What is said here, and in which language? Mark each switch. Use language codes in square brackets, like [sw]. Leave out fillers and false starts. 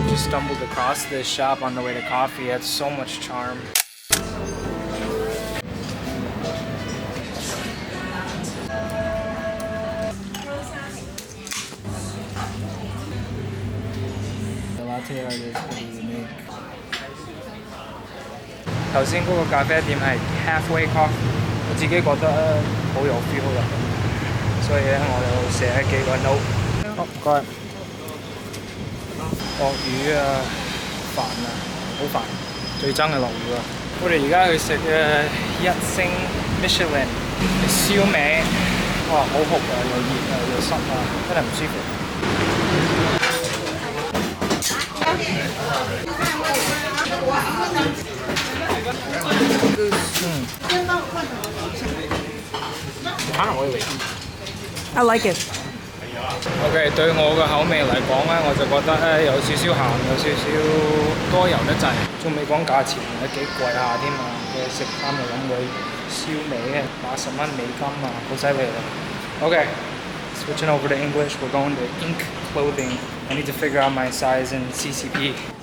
[en] Stumbled across this shop on the way to coffee. It had so much charm. The latte art is pretty unique. [yue] 頭先嗰個咖啡店係 halfway coffee， 我自己覺得好有 feel 啦，所以咧我就寫幾個 note。好，唔該。落雨啊，煩啊，好煩，最憎係落雨啊！我哋而家去食嘅1星 Michelin 嘅燒味，哇，好酷啊，又熱啊，又濕啊，真係唔舒服。 [en] Kind of oily. I like it. [yue] OK， 對我嘅口味嚟講咧，我就覺得咧有少少鹹，有少少多油得滯，仲未講價錢，幾貴下添啊！你食3個人會燒味80蚊美金啊，好犀利啊 ！OK， [en] switching over to English, we're going to Ink Clothing. I need to figure out my size in CCP.